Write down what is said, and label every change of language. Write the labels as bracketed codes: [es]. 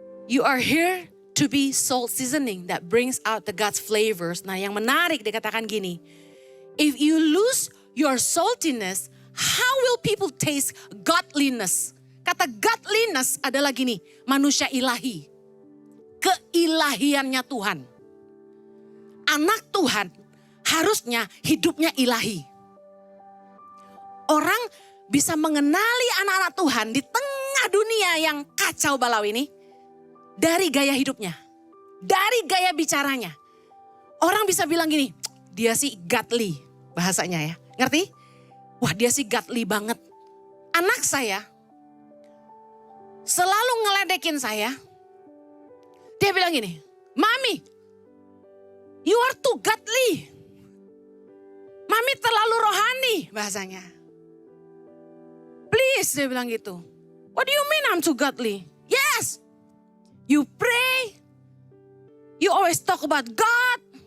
[en] You are here to be salt seasoning that brings out the God's flavors. [id] Nah, yang menarik dikatakan gini. [en] If you lose your saltiness, how will people taste godliness? [id] Kata godliness adalah gini, manusia ilahi. Keilahiannya Tuhan. Anak Tuhan harusnya hidupnya ilahi. Orang bisa mengenali anak-anak Tuhan di tengah dunia yang kacau balau ini dari gaya hidupnya, dari gaya bicaranya. Orang bisa bilang gini, dia sih godly bahasanya ya, ngerti? Wah, dia sih godly banget. Anak saya selalu ngeledekin saya. Dia bilang gini, Mami, [en] you are too godly. [id] Mami terlalu rohani bahasanya. Please, dia bilang gitu. [en] What do you mean I'm too godly? Yes, you pray. You always talk about God.